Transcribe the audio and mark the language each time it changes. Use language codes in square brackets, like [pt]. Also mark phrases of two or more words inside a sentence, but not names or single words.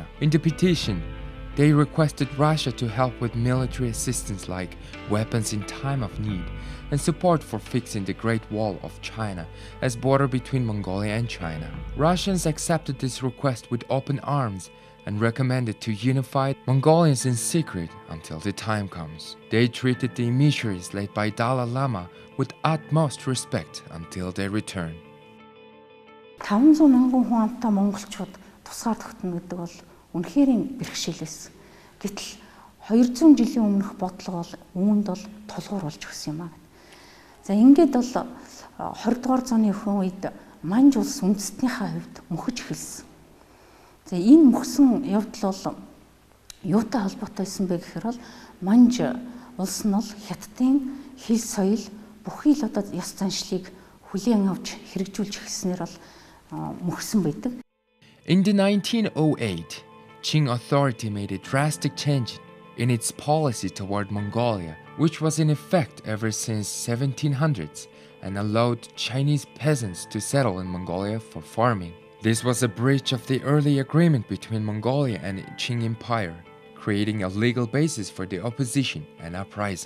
[en] In the petition, they requested Russia to help with military assistance like weapons in time of need and support for fixing the Great Wall of China as border between Mongolia and China. Russians accepted this request with open arms and recommended to unify Mongolians in secret until the time comes. They treated the emissaries led by Dalai Lama with utmost respect until they return. [mn] 500 мянган хүн амтай монголчууд тусгаар тогтно гэдэг бол үнэхээр бэрхшээл байсан. Гэтэл 200 жилийн өмнөх бодлого бол үүнд бол тулгуур болж өгсөн юм аа. За ингээд бол 20 дугаар зууны өхөн үед Манж улс үндэстнийхээ хувьд мөхөж эхэлсэн. За энэ мөхсөн явдал бол юутай холбоотой байсан бэ гэхээр бол Манж улс нь бол Хятадын хэл соёл бүхий л одоо ёс заншлыг хүлээн авч хэрэгжүүлж эхэлснээр бол мөхсөн байдаг. [en] In the 1908, Qing authority made a drastic change in its policy toward Mongolia, which was in effect ever since 1700s, and allowed Chinese peasants to settle in Mongolia for farming. This was a breach of the early agreement between Mongolia and Qing Empire, creating a legal basis for the opposition and uprising.